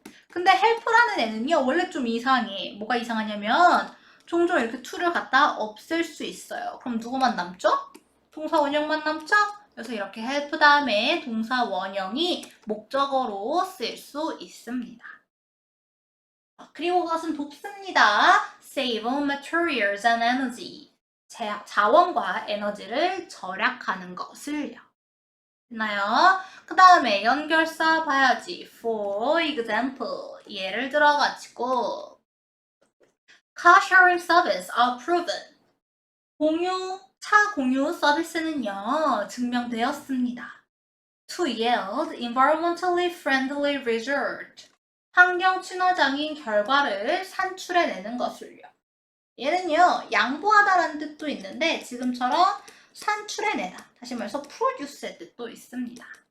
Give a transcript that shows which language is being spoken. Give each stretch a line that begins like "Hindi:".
Korean: 근데 help라는 애는요 원래 좀 이상해. 뭐가 이상하냐면 종종 이렇게 to를 갖다 없앨 수 있어요. 그럼 누구만 남죠? 동사 원형만 남죠? 그래서 이렇게 help 다음에 동사 원형이 목적어로 쓸 수 있습니다. 그리고 그것은 돕습니다.
English: Save on materials and energy.
Korean: 자원과 에너지를 절약하는 것을요. 됐나요? 그 다음에 연결사 봐야지.
English: For example,
Korean: 예를 들어가지고
English: Car sharing service are proven.
Korean: 차 공유 서비스는요, 증명되었습니다.
English: To yield environmentally friendly result.
Korean: 환경 친화적인 결과를 산출해내는 것을요. 얘는요, 양보하다라는 뜻도 있는데 지금처럼 산출해내다, 다시 말해서 produce의 뜻도 있습니다.